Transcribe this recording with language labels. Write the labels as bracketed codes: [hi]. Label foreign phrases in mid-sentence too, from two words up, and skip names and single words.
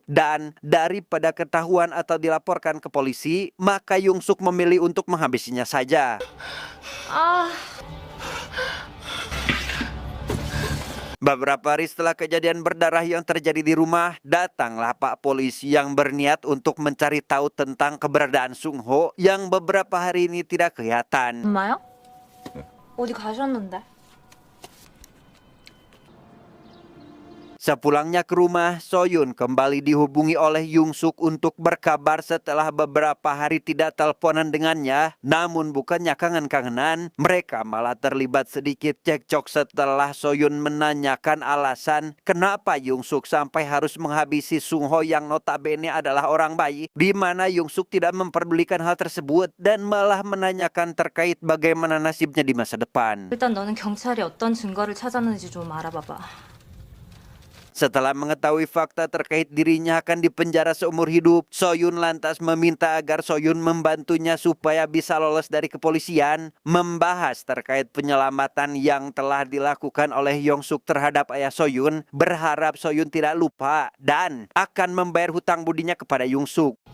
[id] Dan daripada ketahuan atau dilaporkan ke polisi, maka Yung-suk memilih untuk menghabisinya saja. Beberapa hari setelah kejadian berdarah yang terjadi di rumah, datanglah Pak Polisi yang berniat untuk mencari tahu tentang keberadaan Sung-ho yang beberapa hari ini tidak kelihatan. [ko] 엄마요? 어디 가셨는데? [id] Sepulangnya ke rumah, Soyun kembali dihubungi oleh Yung-suk untuk berkabar setelah beberapa hari tidak teleponan dengannya. Namun bukannya kangen-kangenan, mereka malah terlibat sedikit cekcok setelah Soyun menanyakan alasan kenapa Yung-suk sampai harus menghabisi Sung-ho yang notabene adalah orang baik, di mana Yung-suk tidak memperdulikan hal tersebut dan malah menanyakan terkait bagaimana nasibnya di masa depan. [ko] 일단 너는 경찰이 어떤 증거를 찾았는지 좀 알아봐봐. [id] Setelah mengetahui fakta terkait dirinya akan dipenjara seumur hidup, Soyun lantas meminta agar Soyun membantunya supaya bisa lolos dari kepolisian. Membahas terkait penyelamatan yang telah dilakukan oleh Yung-suk terhadap ayah Soyun, berharap Soyun tidak lupa dan akan membayar hutang budinya kepada Yung-suk.